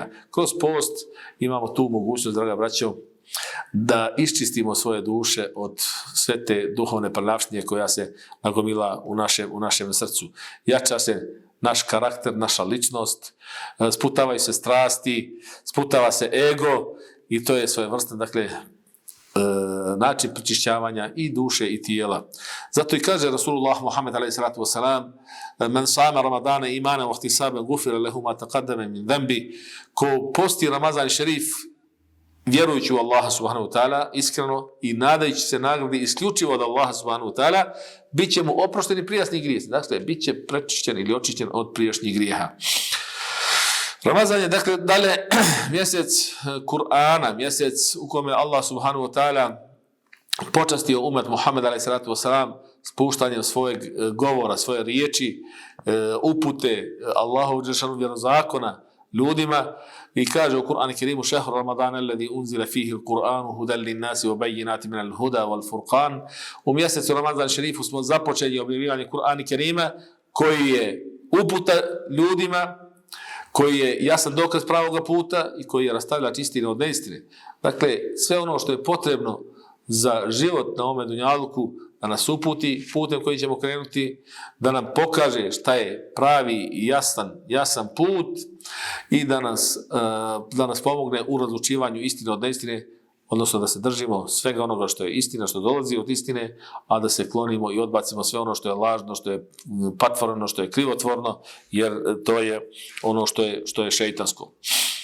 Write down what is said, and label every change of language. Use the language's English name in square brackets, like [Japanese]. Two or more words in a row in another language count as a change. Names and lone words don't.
[Bosnian] Kroz post imamo tu mogućnost, draga braćo, da iščistimo svoje duše od sve te duhovne prljavštine koja se nagomila u našem srcu. Jača se naš karakter, naša ličnost, sputavaju se strasti, sputava se ego i to je svojevrstan, dakle, način pročišćavanja i duše i tijela. Zato i kaže Rasulullah Muhammed a.s. [Arabic] من صام رمضان إيمانا واحتسابا غفر له ما تقدم من ذنبه. [Bosnian] Ko posti Ramazan šerif vjerujući u Allaha [Arabic] سبحانه وتعالى [Bosnian] iskreno i nadajući se nagradi isključivo od Allaha [Arabic] سبحانه وتعالى, [Bosnian] bit će mu oprošteni prijašnji grijesi. Dakle, bit će prečišćen ili očišćen od prijašnjih grijeha. Ramazan je, dakle, dalje mjesec Kur'ana, mjesec u kome Allah [Arabic] سبحانه وتعالى [Bosnian] počastio umet Muhammed a.s. spuštanjem svojeg govora, svoje riječi, upute Allahovog dželešanu vjerozakona ljudima i kaže u Kur'anu Kerimu: [Arabic] شهر رمضان الذي أنزل فيه القرآن هدى للناس وبينات من الهدى والفرقان. [Bosnian] U mjesecu Ramazan šerifu smo započeli objavljivanje Kur'ana Kerima koji je uputa ljudima, koji je jasan dokaz pravoga puta i koji je rastavljač istine od neistine. Dakle, sve ono što je potrebno za život na ovome dunjaluku, da nas uputi putem koji ćemo krenuti, da nam pokaže šta je pravi i jasan put i da nas pomogne u razlučivanju istine od neistine, odnosno da se držimo svega onoga što je istina, što dolazi od istine, a da se klonimo i odbacimo sve ono što je lažno, što je patvoreno, što je krivotvorno, jer to je ono što je šejtansko.